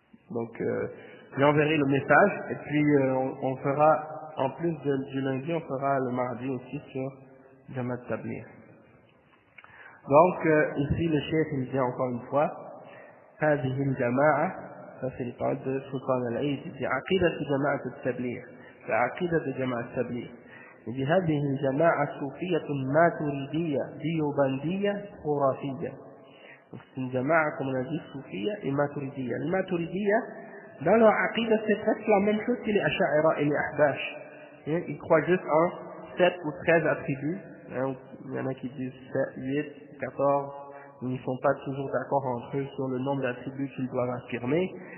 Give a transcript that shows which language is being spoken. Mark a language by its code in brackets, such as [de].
[fr] Donc, j'enverrai le message et puis on fera, en plus du lundi, on fera le mardi aussi sur Jamaat Tabligh. Donc, ici, le chef, il dit encore une fois, [ar] هذه الجماعة, [fr] ça c'est les paroles de Sultan Al-Aïd, il dit [ar] عقيدة جماعة التبليغ, [fr] c'est عقيدة جماعة التبليغ. Il dit [ar] هذه الجماعة صوفية ماتريدية ديوبندية خرافية. [fr] Donc c'est une jama'a, comme on a dit, soufiyya et maturidiyya. Les maturidiyya, dans leur aqidah, c'est presque la même chose que les asha'ira et les ahbash. Ils croient juste en 7 ou 13 attributs. Il y en a qui disent 7, 8, 14. Ils ne sont pas toujours d'accord entre eux sur le nombre d'attributs qu'ils doivent affirmer.